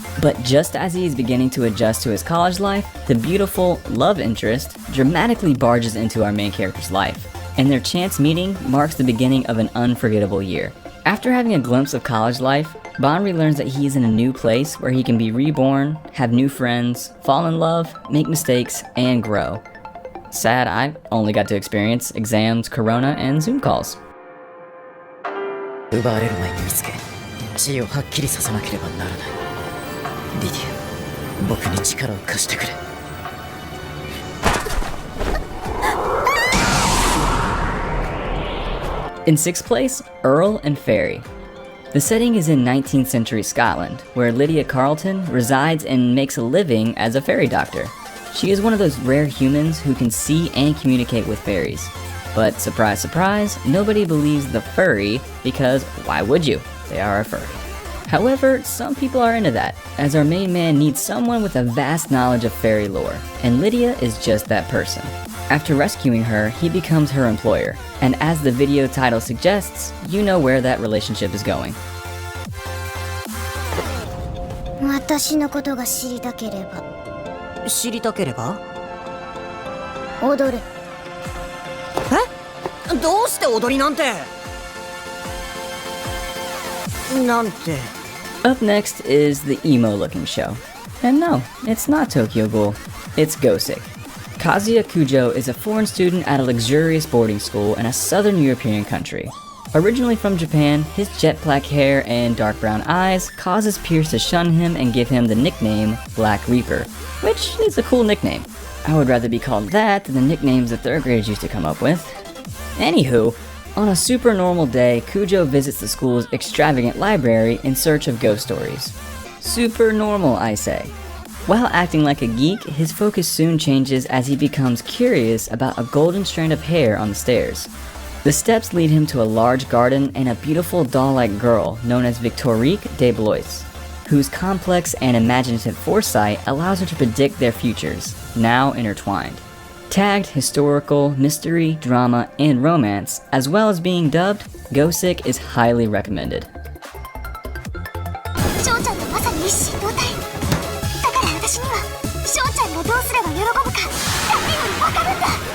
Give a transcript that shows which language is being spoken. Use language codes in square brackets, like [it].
[en] But just as he is beginning to adjust to his college life, the beautiful love interest dramatically barges into our main character's life, and their chance meeting marks the beginning of an unforgettable year. After having a glimpse of college life, Banri learns that he is in a new place where he can be reborn, have new friends, fall in love, make mistakes, and grow. Sad I only got to experience exams, corona, and Zoom calls. [ja] 奪われる前に見つけ、死をはっきりさせなければならない。リディア、僕に力を貸してくれ。 [en] In 6th place, Earl and Fairy. The setting is in 19th century Scotland, where Lydia Carleton resides and makes a living as a fairy doctor. She is one of those rare humans who can see and communicate with fairies. But surprise, surprise, nobody believes the furry because why would you? They are a furry. However, some people are into that, as our main man needs someone with a vast knowledge of fairy lore, and Lydia is just that person. After rescuing her, he becomes her employer, and as the video title suggests, you know where that relationship is going. [ja] 私のことが知りたければ知りたければ踊れ。え？どうして踊りなんてなんて [en] Up next is the emo-looking show. And no, it's not Tokyo Ghoul, it's Gosek. Kazuya Kujo is a foreign student at a luxurious boarding school in a southern European country. Originally from Japan, his jet black hair and dark brown eyes causes peers to shun him and give him the nickname Black Reaper, which is a cool nickname. I would rather be called that than the nicknames that third graders used to come up with. Anywho, on a super normal day, Kujo visits the school's extravagant library in search of ghost stories. Super normal, I say. While acting like a geek, his focus soon changes as he becomes curious about a golden strand of hair on the stairs. The steps lead him to a large garden and a beautiful doll-like girl known as Victorique de Blois, whose complex and imaginative foresight allows her to predict their futures, now intertwined. Tagged historical, mystery, drama, and romance, as well as being dubbed, Gosek is highly recommended. [ja] 翔ちゃんのまさに一心同体。だから私には翔ちゃんがどうすれば喜ぶか誰より分かるんだ。